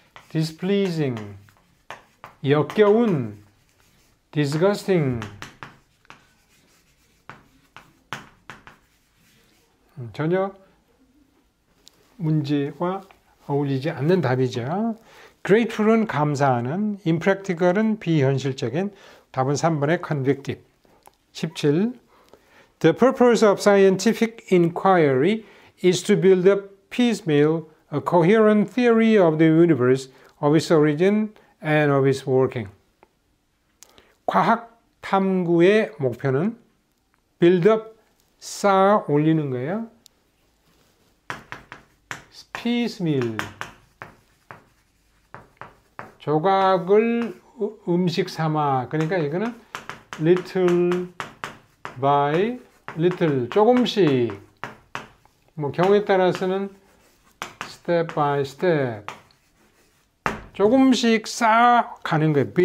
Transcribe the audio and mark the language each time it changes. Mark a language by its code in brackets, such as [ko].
[ko] displeasing, 역겨운, disgusting, 전혀 문제와 어울리지 않는 답이죠. grateful은 감사하는, impractical은 비현실적인, 답은 3번의 convictive. 17. [en] The purpose of scientific inquiry is to build up piecemeal a coherent theory of the universe, of its origin and of its working. [ko] 과학 탐구의 목표는 build up, 쌓아 올리는 거예요. piecemeal, 조각을 음식 삼아, 그러니까 이거는 [en] little by little, [ko] 조금씩, 뭐 경우에 따라서는 [en] step by step, [ko] 조금씩 쌓아가는 거예요.